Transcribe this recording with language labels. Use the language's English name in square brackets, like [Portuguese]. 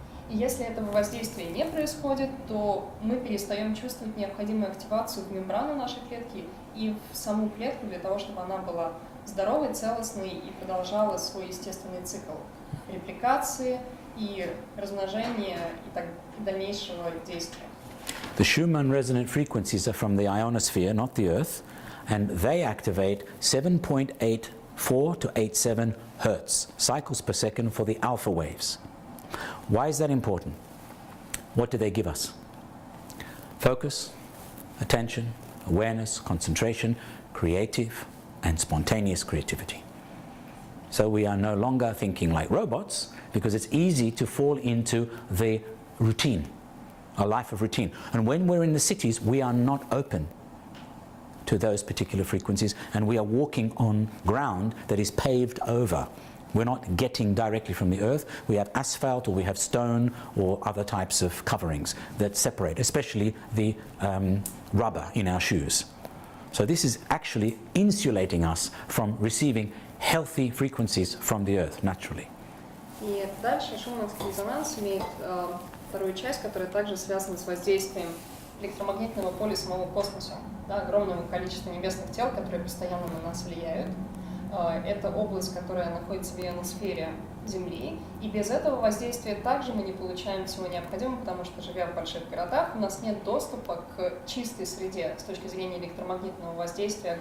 [Russian] И если этого воздействия не происходит, то мы перестаем чувствовать необходимую активацию в мембрану нашей клетки и в саму клетку для того, чтобы она была здоровой, целостной и продолжала свой естественный цикл репликации и размножения и дальнейшего действия. [English] The Schumann resonant frequencies are from the ionosphere, not the Earth, and they activate 7.84 to 87 hertz, cycles per second for the alpha waves. Why is that important? What do they give us? Focus, attention, awareness, concentration, creative and spontaneous creativity. So we are no longer thinking like robots because it's easy to fall into the routine, a life of routine. And when we're in the cities, we are not open to those particular frequencies, and we are walking on ground that is paved over. We're not getting directly from the earth. We have asphalt, or we have stone, or other types of coverings that separate, especially the rubber in our shoes. So this is actually insulating us from receiving healthy frequencies from the earth naturally. [Russian] И дальше шумановский резонанс имеет вторую часть, которая также связана с воздействием электромагнитного поля самого космоса, да, огромного количества небесных тел, которые постоянно на нас влияют. Это область, которая находится в ионосфере Земли, и без этого воздействия также мы не получаем всего необходимого, потому что, живя в больших городах, у нас нет доступа к чистой среде с точки зрения электромагнитного воздействия.